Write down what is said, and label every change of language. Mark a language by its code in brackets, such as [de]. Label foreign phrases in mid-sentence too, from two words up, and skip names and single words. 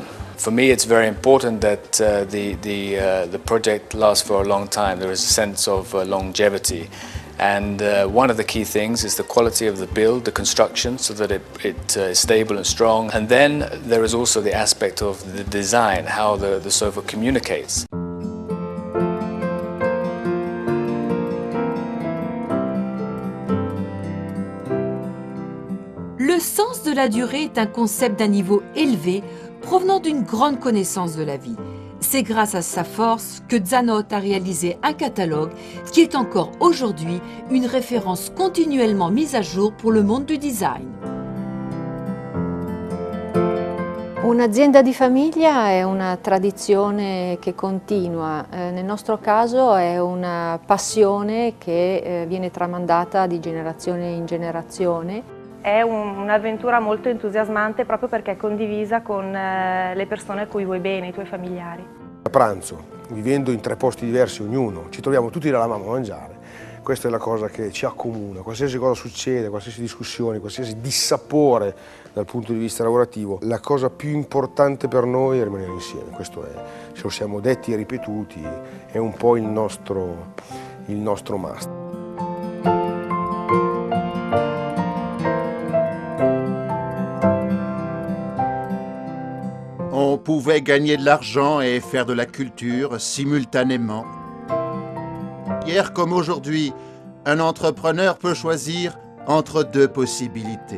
[en] For me, it's very important that the project lasts for a long time. There is a sense of longevity, and one of the key things is the quality of the build, the construction, so that it is stable and strong. And then there is also the aspect of the design, how the sofa communicates. [fr] Le sens de la durée est un concept d'un niveau élevé provenant d'une grande connaissance de la vie. C'est grâce à sa force que Zanotta a réalisé un catalogue qui est encore aujourd'hui une référence continuellement mise à jour pour le monde du design. [it] Un'azienda di famiglia è una tradizione che continua, nel nostro caso è una passione che viene tramandata di generazione in generazione. È un'avventura molto entusiasmante proprio perché è condivisa con le persone a cui vuoi bene, i tuoi familiari. A pranzo, vivendo in 3 posti diversi ognuno, ci troviamo tutti dalla mamma a mangiare. Questa è la cosa che ci accomuna, qualsiasi cosa succede, qualsiasi discussione, qualsiasi dissapore dal punto di vista lavorativo, la cosa più importante per noi è rimanere insieme, questo è, ce lo siamo detti e ripetuti, è un po' il nostro must. [fr] On pouvait gagner de l'argent et faire de la culture simultanément. Hier comme aujourd'hui, un entrepreneur peut choisir entre 2 possibilités.